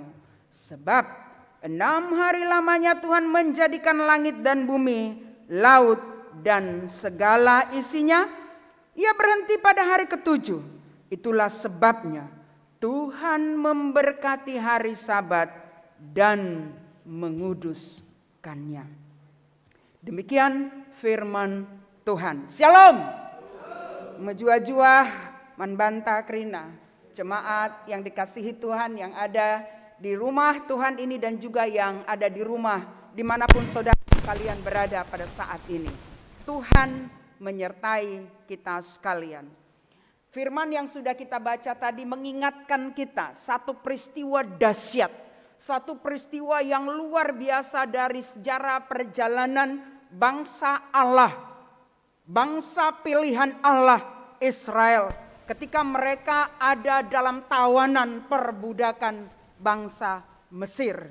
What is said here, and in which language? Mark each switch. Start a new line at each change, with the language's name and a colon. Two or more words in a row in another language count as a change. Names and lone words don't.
Indonesian: Sebab 6 hari lamanya Tuhan menjadikan langit dan bumi, laut dan segala isinya. Ia berhenti pada hari ke-7. Itulah sebabnya Tuhan memberkati hari Sabat dan menguduskannya. Demikian firman Tuhan. Shalom.
Batak Karo: Menjua-jua manbanta krina,
Indonesian: jemaat yang dikasihi Tuhan yang ada di rumah Tuhan ini dan juga yang ada di rumah dimanapun saudara sekalian berada pada saat ini. Tuhan menyertai kita sekalian. Firman yang sudah kita baca tadi mengingatkan kita satu peristiwa dahsyat, satu peristiwa yang luar biasa dari sejarah perjalanan bangsa Allah, bangsa pilihan Allah Israel ketika mereka ada dalam tawanan perbudakan bangsa Mesir.